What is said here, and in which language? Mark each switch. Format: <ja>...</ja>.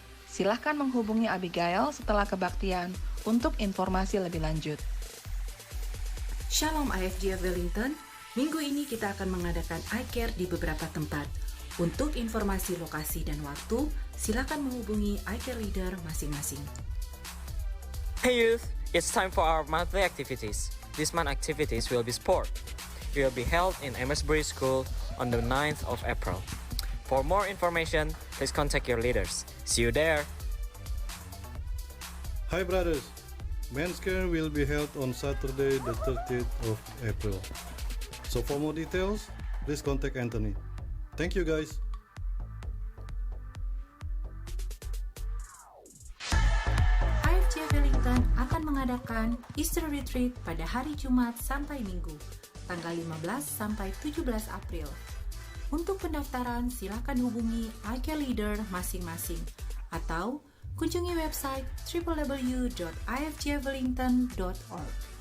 <id>Silahkan menghubungi Abigail setelah kebaktian untuk informasi lebih lanjut. Shalom IFGF Wellington, minggu ini kita akan mengadakan iCare di beberapa tempat. Untuk informasi lokasi dan waktu, silakan menghubungi iCare leader masing-masing.</id> <en>Hey youth, it's time for our monthly activities. This month activities will be sport. It will be held in Emersbury School on the 9th of April. For more information, please contact your leaders. See you there! Hi brothers, Men's Care will be held on Saturday the 30th of April. So for more details, please contact Anthony. Thank you guys.</en> <id>IFGF Wellington akan mengadakan Easter Retreat pada hari Jumat sampai Minggu, tanggal 15 sampai 17 April. Untuk pendaftaran, silakan hubungi iCare Leader masing-masing atau kunjungi website www.ifgfwellington.org.</id>